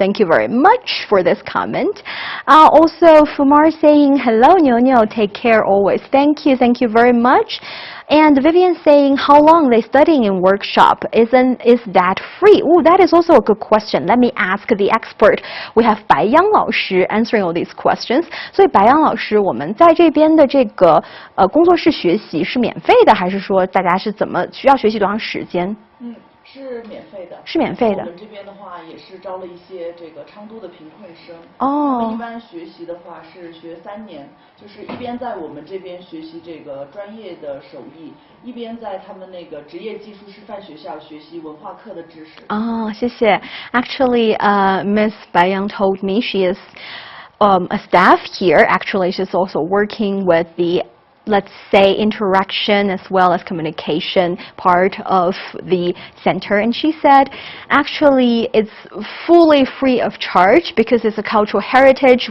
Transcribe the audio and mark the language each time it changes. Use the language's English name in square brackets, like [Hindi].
[English] Thank you very much for this comment. Also, Fumar saying, hello, Niuniu, take care always. Thank you very much. And Vivian saying, how long they studying in workshop? Is that free? Oh, that is also a good question. Let me ask the expert. We have 白杨老师 answering all these questions. [Chinese] 所以白杨老师，我们在这边的这个工作室学习是免费的，还是说大家是怎么需要学习多长时间？是免费的，是免费的。我们这边的话也是招了一些这个昌都的贫困生。哦。他们一般学习的话是学3年，就是一边在我们这边学习这个专业的手艺，一边在他们那个职业技术师范学校学习文化课的知识。哦，谢谢。 [English] Actually, Miss Bai Yang told me she is a staff here. Actually, she's also working with the, let's say, interaction as well as communication part of the center. And she said, actually, it's fully free of charge because it's a cultural heritage.